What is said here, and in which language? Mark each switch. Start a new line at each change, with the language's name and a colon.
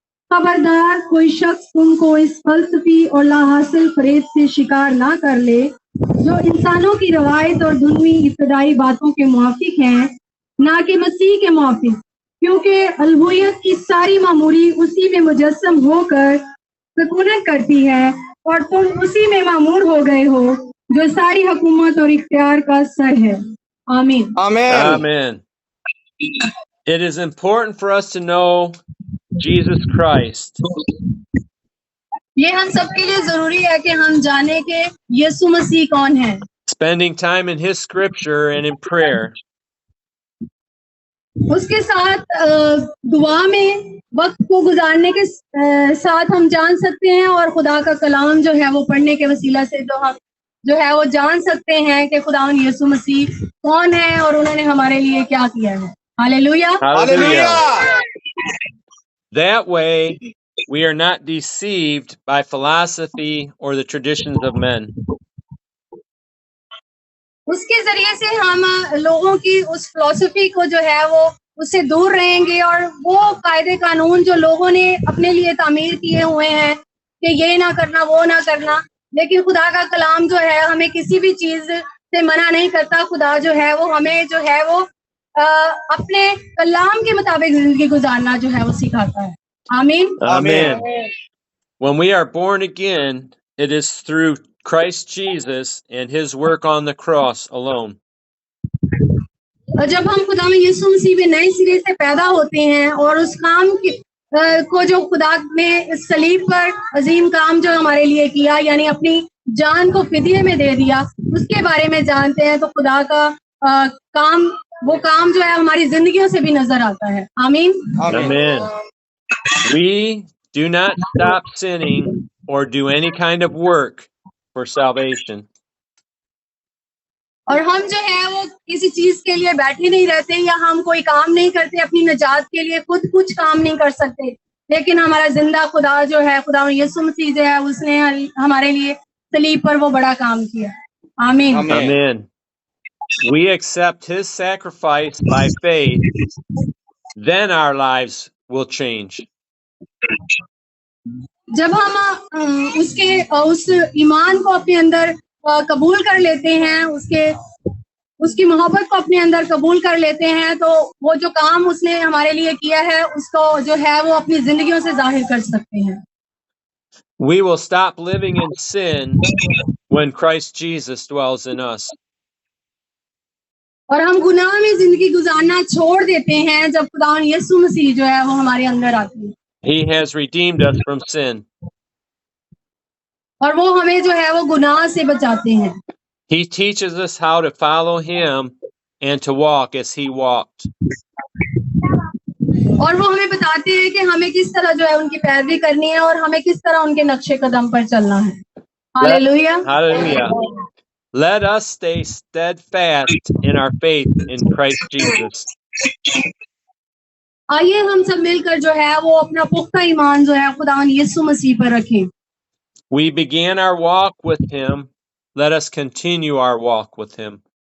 Hindi: खबरदार कोई शख्स तुमको इस फलसफी और लाहासिल फरेब से शिकार ना कर ले जो इंसानों की रवायत और दुनियावी इब्तदाई बातों के मुआफिक हैं, ना कि मसीह के मुआफिक, क्योंकि अलहुयत की सारी मामूरी उसी में मुजस्सम होकर सकूनत करती है और तुम उसी में मामूर हो गए हो जो सारी हुकूमत और इख्तियार का सर है। आमीन।
English: Amen. It is important for us to know Jesus Christ.
Hindi: ये हम सबके लिए जरूरी है कि हम जाने कि यीशु मसीह कौन है।
English: Spending time in His Scripture and in prayer.
Hindi: उसके साथ दुआ में वक्त को गुजारने के साथ हम जान सकते हैं, और खुदा का कलाम जो है वो पढ़ने के वसीला से जो है वो जान सकते हैं कि खुदा यीशु मसीह कौन है और उन्होंने हमारे लिए क्या किया है। Hallelujah.
English: Hallelujah. That way, we are not deceived by philosophy or the traditions of men.
Hindi: उसके जरिए से हम लोगों की उस फिलॉसफी को जो है वो उससे दूर रहेंगे, और वो कायदे कानून जो लोगों ने अपने लिए तामीर किए हुए हैं कि ये ना करना वो ना करना, लेकिन खुदा का कलाम जो है हमें किसी भी चीज से मना नहीं करता। खुदा जो है वो हमें जो है वो अपने कलाम के मुताबिक जिंदगी गुजारना जो है वो सिखाता है। आमीन।
English: Amen. When we are born again, it is through Christ Jesus and his work on the cross alone.
Hindi: और जब हम खुदा में यीशु मसीह में नए सिरे से पैदा होते हैं और उस काम को जो खुदा ने इस सलीब पर अजीम काम जो हमारे लिए किया, यानी अपनी जान को फिदिये में दे दिया, उसके बारे में जानते हैं, तो खुदा का काम, वो काम जो है हमारी जिंदगियों से भी नजर आता है। आमीन।
English: Amen. We do not stop sinning or do any kind of work for salvation.
Hindi: और हम जो है वो किसी चीज के लिए बैठे नहीं रहते, या हम कोई काम नहीं करते अपनी निजात के लिए, खुद कुछ काम नहीं कर सकते, लेकिन हमारा जिंदा खुदा जो है, खुदा यीशु मसीह जो है, उसने हमारे लिए सलीब पर वो बड़ा काम किया। आमीन।
English: Amen. We accept his sacrifice by faith, then our lives will change.
Hindi: जब हम उस ईमान को अपने अंदर कबूल कर लेते हैं, उसकी मोहब्बत को अपने अंदर कबूल कर लेते हैं, तो वो जो काम उसने हमारे लिए किया है उसको जो है वो अपनी जिंदगियों से जाहिर कर सकते हैं।
English: We will stop living in sin when Christ Jesus dwells in us.
Hindi: और हम गुनाह में जिंदगी गुजारना छोड़ देते हैं जब खुदा यीशु मसीह जो है वो हमारे अंदर आती है।
English: He has redeemed us from sin.
Hindi: और वो हमें जो है वो गुनाह से बचाते हैं।
English: He teaches us how to follow him and to walk as he walked.
Hindi: और वो हमें बताते हैं कि हमें किस तरह जो है उनकी पैरवी करनी है और हमें किस तरह उनके नक्शे कदम पर चलना है। Hallelujah.
English: Hallelujah. Let us stay steadfast in our faith in Christ Jesus.
Hindi: आइए हम सब मिलकर जो है वो अपना पुख्ता ईमान जो है खुदा यीशु मसीह पर रखें।
English: We began our walk with him. Let us continue our walk with him.